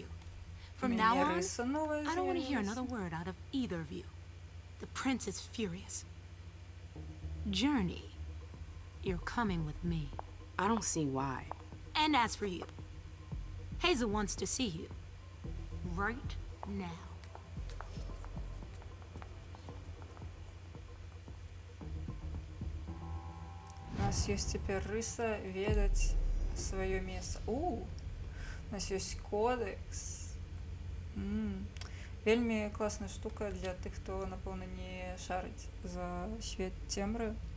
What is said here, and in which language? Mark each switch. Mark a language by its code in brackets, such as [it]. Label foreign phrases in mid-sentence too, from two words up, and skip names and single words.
[en] From now on, I don't want to hear another word out of either of you. The prince is furious. Journey, you're coming with me. I don't see why. And as for you, Hazel wants to see you. Right now. [be] У нас ёсць цяпер рыса ведаць сваё месца. У нас ёсць кодекс. Вельмі класная штука для тых, хто, напэўна, не шарыць за свет цемры.